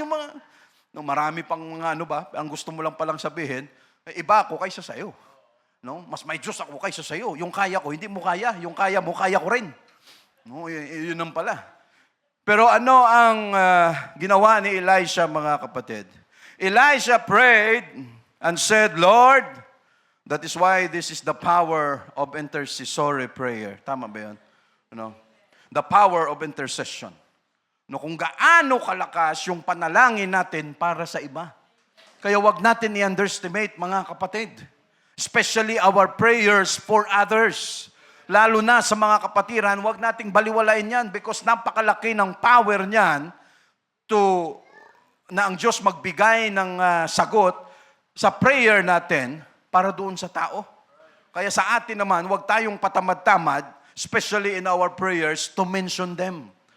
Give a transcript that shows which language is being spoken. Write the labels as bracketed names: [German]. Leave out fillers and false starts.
[Filipino] Yung mga, marami pang mga ang gusto mo lang palang sabihin, iba ako kaysa sa'yo. Mas may Diyos ako kaysa sa'yo. Yung kaya ko, hindi mo kaya. Yung kaya mo, kaya ko rin. Yun ang pala. Pero ano ang ginawa ni Elisha, mga kapatid? [English] Elisha prayed and said, Lord, that is why this is the power of intercessory prayer. [Filipino] Tama ba yun? [English] The power of intercession. [Filipino] Kung gaano kalakas yung panalangin natin para sa iba. Kaya wag natin i-underestimate, mga kapatid. [English] Especially our prayers for others. [Filipino] Lalo na sa mga kapatiran, wag nating baliwalain yan because napakalaki ng power niyan na ang Diyos magbigay ng sagot sa prayer natin para doon sa tao. Kaya sa atin naman, wag tayong patamad-tamad, [English] especially in our prayers, to mention them.